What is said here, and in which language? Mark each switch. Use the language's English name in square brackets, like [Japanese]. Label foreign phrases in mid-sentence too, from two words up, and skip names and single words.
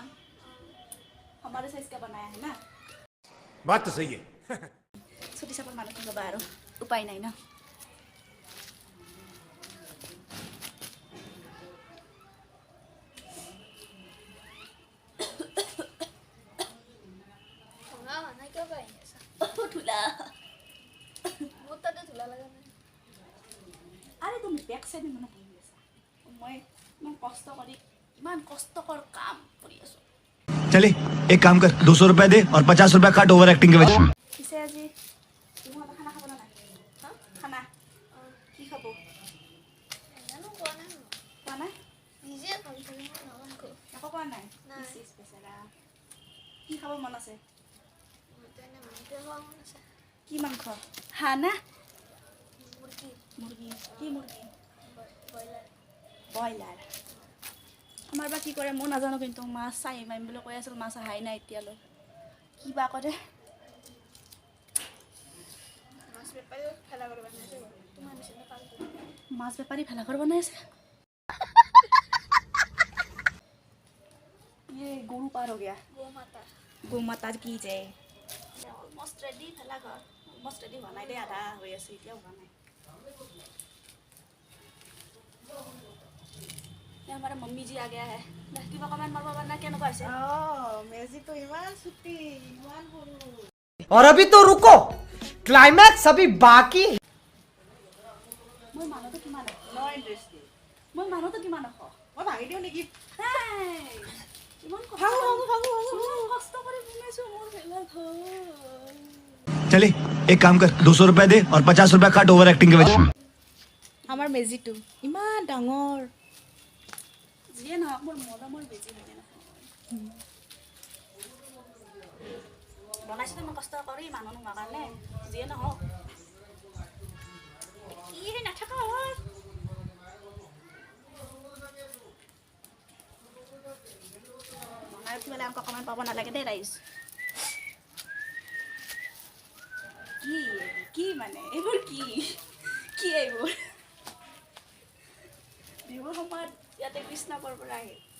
[Assamese] আমাৰে চাইজকে বনাই আহে না। [Hindi] बात तो सही है। [Assamese] ছুটি চাপৰ মানুহ ল'বা আৰু উপায় নাই ন। ভঙা হোৱা নাই কিয় বাঢ়ি আছা? ধূলা মোৰ তাতে ধূলা লগা নাই। আৰে তুমি [English] back sideে [Assamese] মানে বহি আছা, মই ইমান কষ্ট কৰি ইমান কষ্টকৰ কাম কৰি আছোঁ। [Hindi] चले एक काम कर 200 रुपए दे और 50 रुपए काट [English] over acting [Hindi] के वजह। [Assamese] পিছে আজি তোমালোকে খানা খাব নালাগে? হা খানা কি খাব? জানো কোৱা নাই মই। কোৱা নাই? নিজে ভাবিছোঁ মই নামানো। একো কোৱা নাই? নাই। বেচেৰা, কি খাব মন আছে? মইতো এনে মাংস খোৱা মন আছে। কি মাংস? হাঁহ না মুৰ্গী, মুৰ্গী? কি মুৰ্গী? ব্ৰইলাৰ। ব্ৰইলাৰ। আমাৰ বা কি কৰে মই নাজানো, কিন্তু মাছ চাই মাৰিম বুলি কৈ আছিল, মাছ অহাই নাই এতিয়ালৈ, কি বা কৰে। মাছ বেপাৰীও খেলা কৰিব বনাইছে তোমাৰ নিচিনা কাম কৰি। মাছ বেপাৰী ভেলাঘৰ বনাই আছে। [Hindi] ये गरु पार हो गया। [Assamese] গো মাতা। [Hindi] गौ माता की जय। [English] almost ready [Assamese] ভেলাঘৰ [English] almost ready [Assamese] হোৱা নাই দেই আধা হৈ আছে এতিয়াও হোৱা নাই আমাৰ মম্মী জি আগে আহে কিবা কমেণ্ট মাৰিব পৰা নাই কেনেকুৱা হৈছে মেজিটো ইমান চুটি ইমান সৰু [Hindi] और अभी तो रुको क्लाइमैक्स अभी बाकी है। [Assamese] মই মানুহটো কিমান ন ইণ্টাৰেষ্টিং মই মানুহটো কিমান মই ভাঙি দিওঁ নেকি ইমান ভাঙো কষ্ট কৰি বনাইছো মোৰ ভেলাঘৰ [Hindi] चले एक काम कर 200 रुपए दे और 50 रुपए काट [English] over acting [Hindi] के वजह [Assamese] আমাৰ মেজিটো ইমান ডাঙৰ যিয়ে নহওক মোৰ মৰমৰ বেজি হয়নে নহয় বনাইছিলোঁ মই কষ্ট কৰি মানুহ নোহোৱাৰ কাৰণে যিয়ে নহওক কি নাথাকা হয় বনাই উঠি পেলাই আমাক অকণমান পাব নালাগে দেই ৰাইজ কি মানে এইবোৰ কি এইবোৰ বিহুৰ সময়ত ইয়াতে কৃষ্ণকৰ পৰা আহে